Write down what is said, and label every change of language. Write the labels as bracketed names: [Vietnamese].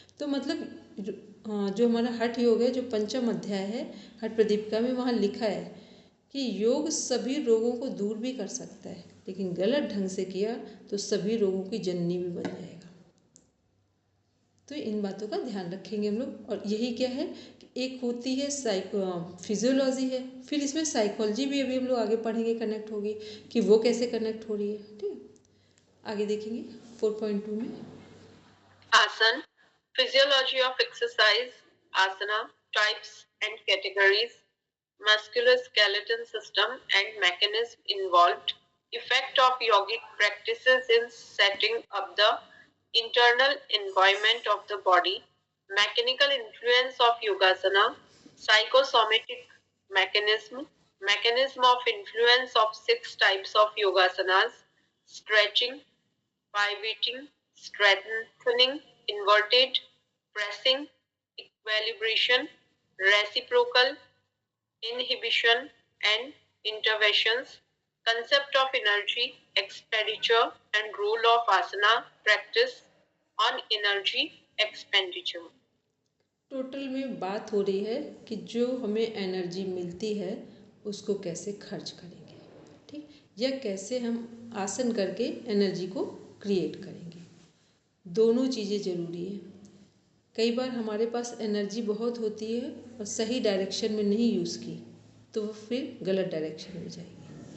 [Hindi] तो मतलब जो हमारा हठ योग है, जो पंचम अध्याय है हठ प्रदीपिका में, वहाँ लिखा है कि योग सभी रोगों को दूर भी कर सकता है, लेकिन गलत ढंग से किया तो सभी रोगों की जननी भी बन जाएगा। तो इन बातों का ध्यान रखेंगे हम लोग। और यही क्या है कि एक होती है फिजियोलॉजी है, फिर इसमें साइकोलॉजी भी अभी हम लोग आगे पढ़ेंगे, कनेक्ट होगी कि वो कैसे कनेक्ट हो रही है। ठीक है, आगे देखेंगे 4.2 में [English] Asana, physiology of exercise, asana, types and categories, musculoskeletal system and mechanism involved, effect of yogic practices in setting up the internal environment of the body, mechanical influence of yogasana, psychosomatic mechanism, mechanism of influence of 6 types of yogasanas, stretching, pivoting, strengthening, inverted, pressing, equilibration, reciprocal, inhibition, and interventions, concept of energy, expenditure, and role of asana practice on energy expenditure. [Hindi] Total में बात हो रही है कि जो हमें energy मिलती है उसको कैसे खर्च करेंगे, ठीक, या कैसे हम आसन करके एनर्जी को क्रिएट करेंगे। दोनों चीज़ें ज़रूरी है। कई बार हमारे पास एनर्जी बहुत होती है और सही डायरेक्शन में नहीं यूज़ की तो वो फिर गलत डायरेक्शन में जाएगी।